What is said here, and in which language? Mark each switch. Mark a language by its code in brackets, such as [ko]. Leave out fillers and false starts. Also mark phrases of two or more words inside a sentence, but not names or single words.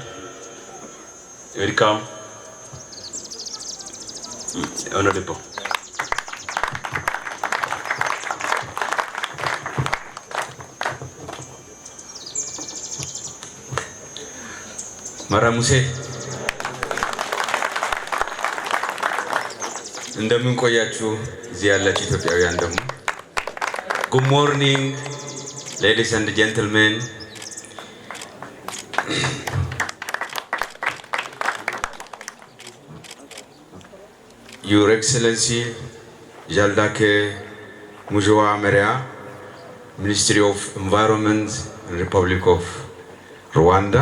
[en] Welcome honorable. [am] Maramuse እንደምን ቆያችሁ እዚህ ያላችሁ ኢትዮጵያውያን ደግሞ [en] Good morning ladies and gentlemen. Your Excellency Jaldake Mujoa Merea, Ministry of Environment, Republic of Rwanda.